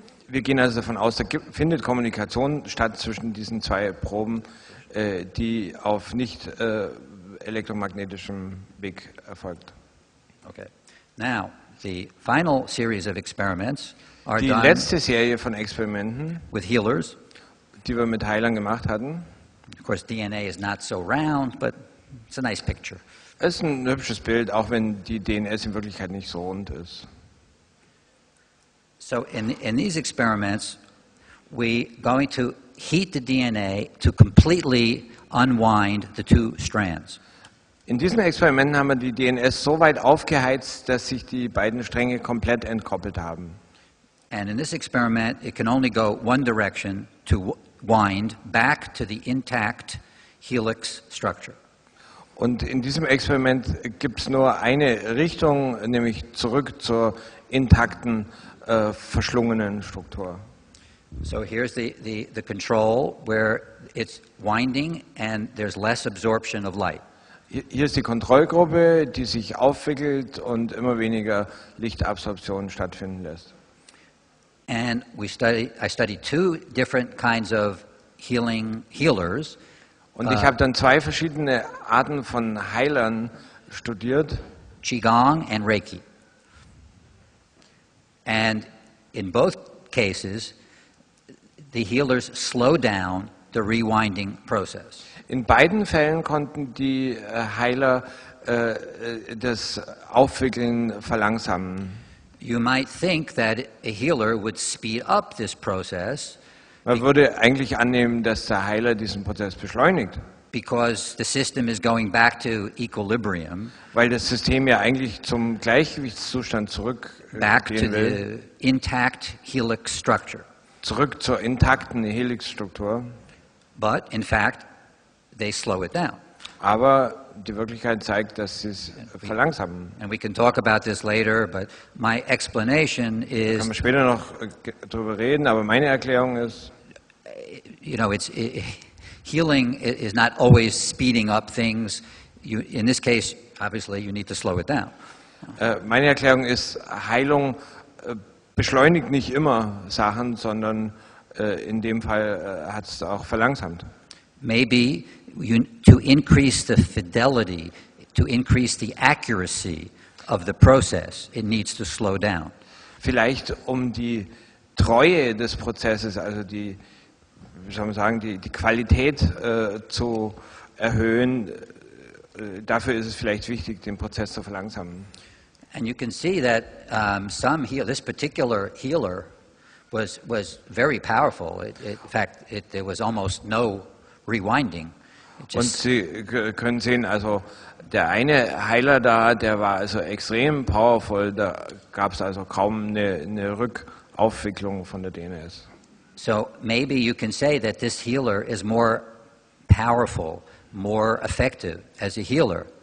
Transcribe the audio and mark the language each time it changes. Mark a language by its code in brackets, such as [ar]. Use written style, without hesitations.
[de] Wir gehen also davon aus, da findet Kommunikation statt zwischen diesen zwei Proben, die auf nicht elektromagnetischem Weg erfolgt. [en] Okay. Now, the final series of experiments are [de] Die [en] done [de] letzte Serie von Experimenten, [en] with healers. [de] die wir mit Heilern gemacht hatten, [en] Of course, DNA is not so round, but it's a nice picture. [de] ist ein hübsches Bild, auch wenn die DNS in Wirklichkeit nicht so rund ist. [en] So in these experiments, we're going to heat the DNA to completely unwind the two strands. [de] In diesen Experimenten haben wir die DNS so weit aufgeheizt, dass sich die beiden Stränge komplett entkoppelt haben. [en] And in this experiment, it can only go one direction to wind back to the intact helix structure. [de] Und in diesem Experiment gibt es nur eine Richtung, nämlich zurück zur intakten, verschlungenen Struktur. [en] So here's the control where it's winding and there's less absorption of light. [de] Hier ist die Kontrollgruppe, die sich aufwickelt und immer weniger Lichtabsorption stattfinden lässt. [en] And I studied two different kinds of healers. [de] Und ich habe dann zwei verschiedene Arten von Heilern studiert, [en] Qigong and Reiki. And in both cases, the healers slow down the rewinding process. [de] In beiden Fällen konnten die Heiler das Aufwickeln verlangsamen. [en] You might think that a healer would speed up this process [de] Man würde eigentlich annehmen, dass der Heiler diesen Prozess beschleunigt, [en] because the system is going back to equilibrium, [de] weil das System ja eigentlich zum Gleichgewichtszustand [en] back to [de] zurückgehen will, [en] the intact helix structure. [de] zurück zur intakten Helixstruktur. [en] But in fact, they slow it down. [de] Aber die Wirklichkeit zeigt, dass sie es verlangsamen. [en] And we can talk about this later, but my explanation [de] Kann [en] is, [de] man später noch darüber reden, aber meine Erklärung ist, [en] you know, healing is not always speeding up things. In this case, obviously, you need to slow it down. [de] meine Erklärung ist, Heilung beschleunigt nicht immer Sachen, sondern in dem Fall hat es auch verlangsamt. [en] Maybe to increase the fidelity, to increase the accuracy of the process, it needs to slow down. [de] Vielleicht um die Treue des Prozesses, also die, wie soll man sagen, die Qualität zu erhöhen, dafür ist es vielleicht wichtig, den Prozess zu verlangsamen. [en] And you can see that this particular healer was very powerful. In fact, there was almost no rewinding. [de] Und Sie können sehen, also der eine Heiler da, der war also extrem powerful, da gab es also kaum eine Rückaufwicklung von der DNS. [en] So maybe you can say that this healer is more powerful, more effective as a healer.